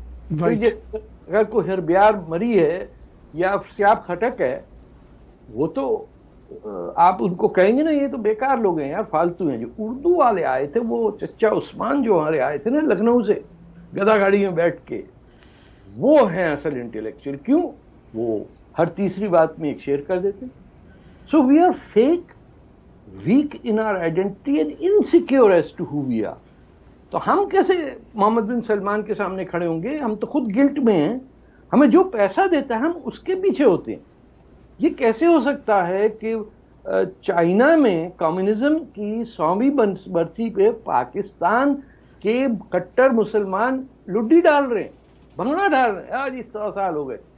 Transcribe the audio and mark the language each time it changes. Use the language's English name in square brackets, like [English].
[Urdu] اگر کوئی ہربیار مری ہے یا سیاب کھٹک ہے، وہ تو آپ ان کو کہیں گے نا یہ تو بیکار لوگ ہیں یار، فالتو ہیں. جو اردو والے آئے تھے، وہ چچا عثمان جو ہمارے آئے تھے نا لکھنؤ سے گدا گاڑی میں بیٹھ کے، وہ ہیں اصل انٹلیکچوئل. کیوں؟ وہ ہر تیسری بات میں ایک شعر کر دیتے. [English] So we are fake, weak in our identity and insecure as to who we are. [Urdu] تو ہم کیسے محمد بن سلمان کے سامنے کھڑے ہوں گے؟ ہم تو خود گلٹ میں ہیں. ہمیں جو پیسہ دیتا ہے ہم اس کے پیچھے ہوتے ہیں. یہ کیسے ہو سکتا ہے کہ چائنا میں کمیونزم کی 100ویں برسی پہ پاکستان کے کٹر مسلمان لڈی ڈال رہے ہیں، بھنگڑا ڈال رہے ہیں، آج 100 سال ہو گئے.